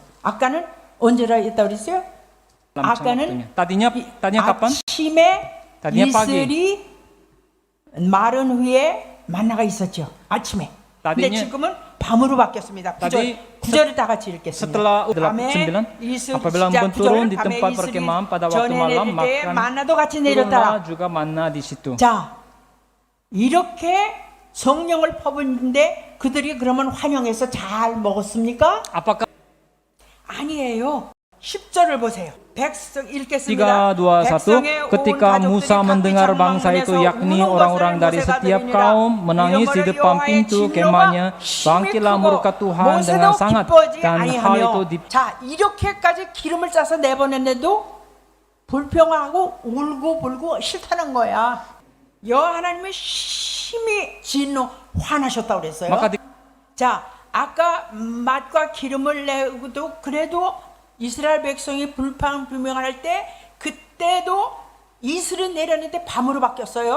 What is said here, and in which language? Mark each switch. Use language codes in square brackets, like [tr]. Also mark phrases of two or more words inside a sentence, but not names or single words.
[ko] 아까는 언제라 했다고 그랬어요? 아까는 아침에 이슬이 마른 후에 만나가 있었죠. 아침에. 근데 지금은 밤으로 바뀌었습니다. 구절을 다 같이 읽겠습니다. [id] Setelah 9, apabila embun turun di tempat perkemahan pada waktu malam, maka [ko] 만나도 같이 내렸다. [id] juga manna di situ. [ko] 자, 이렇게 성령을 퍼붓는데 그들이 그러면 환영해서 잘 먹었습니까? [id] Apakah [ko] 아니에요. 10절을 보세요. 백성 읽겠습니다. 3, 2, 1. [id] Ketika Musa mendengar bangsa itu, yakni orang-orang dari setiap kaum, menangis di depan pintu kemahnya, bangkitlah murka Tuhan dengan sangat, dan hal itu [ko] 자, 이렇게까지 기름을 짜서 내보냈는데도 불평하고 울고 불고 싫다는 거야. 여호와 하나님이 심히 진노 화나셨다고 그랬어요. 자, 아까 맛과 기름을 내고도 그래도 이스라엘 백성이 불평할 때 그때도 이슬은 내렸는데 밤으로 바뀌었어요.